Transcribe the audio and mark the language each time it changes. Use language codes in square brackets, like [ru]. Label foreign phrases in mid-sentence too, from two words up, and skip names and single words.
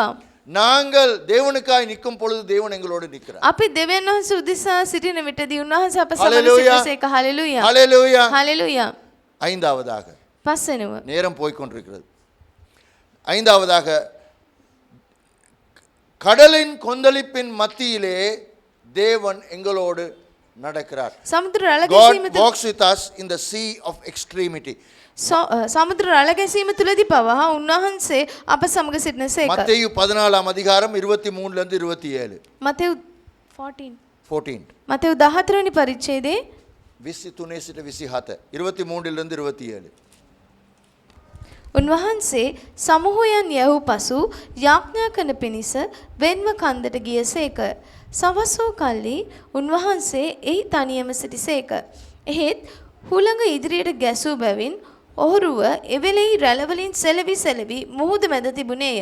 [ta] நாங்கள் தேவனுக்காய் நிற்கும் பொழுது தேவன் எங்களோடு நிற்கிறார். [si] අපි දෙවියන් වහන්සේ උදෙසා සිටින විටදී උන්වහන්සේ අප සමග Hallelujah. සිටිසේක. හalleluya. [ta] ஹல்லேலூயா. [si] හalleluya. [ta] ஐந்தாவதாக [si] පස්වෙනුව [ta] நேரம் போய் கொண்டிருக்கிறது. ஐந்தாவதாக கடலின் கொந்தளிப்பின் மத்தியிலே தேவன் எங்களோடு நடக்கிறார். [si] සමුද්‍ර රැළ [en] God [si] ගැසීම තුළ [en] walks with us in the sea of extremity. [si] සමුද්‍ර රැළ ගැසීම තුළදී පවා උන්වහන්සේ අප සමග සිටින සේක. [ta] மத்தேயு 14 அதிகாரம் 23 ல இருந்து 27. [si] මතෙව් 14 14. මතෙව් 14 වෙනි පරිච්ඡේදයේ 23 සිට 27. 23 [ta] ல இருந்து [si] 27. උන්වහන්සේ සමූහයන් යැවූ පසු යාඥා කරන පිණිස වෙන්ව කන්දට ගියසේක. සවස් වූ කල්ලි උන්වහන්සේ එහි තනියම සිටිසේක. එහෙත් හුළඟ ඉදිරියට ගැසූ බැවින් ඔහුරුව එවෙලෙහි රැළවලින් සෙලවි මුහුද මැද තිබුණේය.